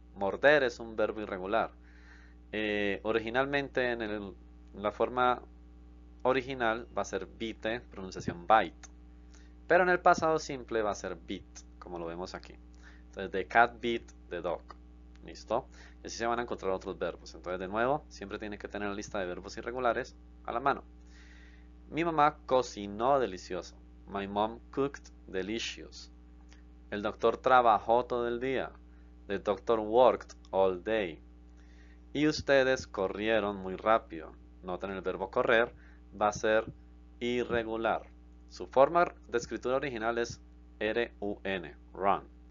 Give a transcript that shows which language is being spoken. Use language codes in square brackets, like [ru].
[es] Morder es un verbo irregular. Originalmente en la forma original va a ser bite, pronunciación bite. Pero en el pasado simple va a ser beat, como lo vemos aquí. Entonces, [en] the cat beat the dog. [es] ¿Listo? Y así se van a encontrar otros verbos. Entonces, de nuevo, siempre tiene que tener la lista de verbos irregulares a la mano. Mi mamá cocinó delicioso. [en] My mom cooked delicious. [es] El doctor trabajó todo el día. [en] The doctor worked all day. [es] Y ustedes corrieron muy rápido. Noten el verbo correr. va a ser irregular. Su forma de escritura original es R-U-N, run.